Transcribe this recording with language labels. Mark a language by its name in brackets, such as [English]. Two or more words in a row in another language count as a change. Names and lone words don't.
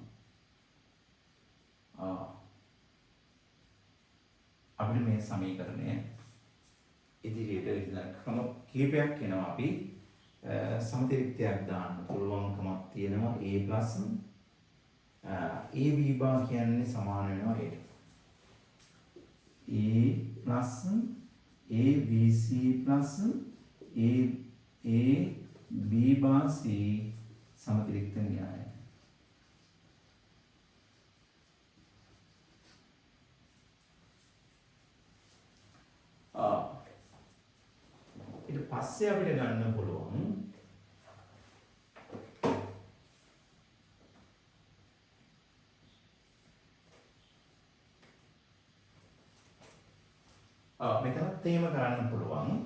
[Sinhala] අපිට මේ සමීකරණය ඉදිරියට ඉඳලා ක්‍රම කීපයක් එනවා අපි සමතිරික්තයක් දාන්න පුළුවන්කමක් තියෙනවා [English] a AB bar [Sinhala] කියන්නේ සමාන වෙනවා ඒට. [English] a plus ABC plus AB bar C [Sinhala] සමතිරික්ත න්‍යාය. ඊට පස්සේ අපිට ගන්න පුළුවන් මෙතනත් එහෙම කරන්න පුළුවන්.